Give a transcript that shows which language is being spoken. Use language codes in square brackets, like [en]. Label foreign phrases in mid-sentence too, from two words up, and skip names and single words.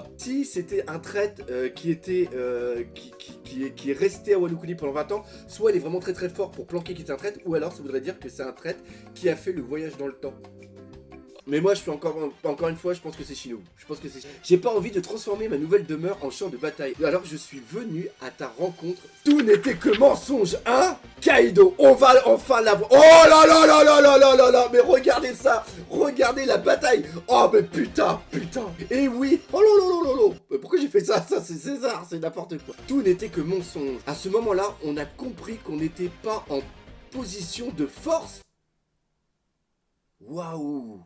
[fr] Si c'était un traître qui est resté à Wano Kuni pendant 20 ans, soit il est vraiment très fort pour planquer qu'il est un traître, ou alors ça voudrait dire que c'est un traître qui a fait le voyage dans le temps. Mais moi, je suis encore une fois, je pense que c'est Shinobu. J'ai pas envie de transformer ma nouvelle demeure en champ de bataille. Alors je suis venu à ta rencontre. Tout n'était que mensonge, hein? Kaido, on va enfin l'avoir. Oh là là là là là là là là. Mais regardez ça. Regardez la bataille. Oh mais putain. Et oui. Oh là là là là là. Pourquoi j'ai fait ça? Ça c'est César, c'est n'importe quoi. Tout n'était que mensonge. À ce moment-là, on a compris qu'on n'était pas en position de force. Waouh.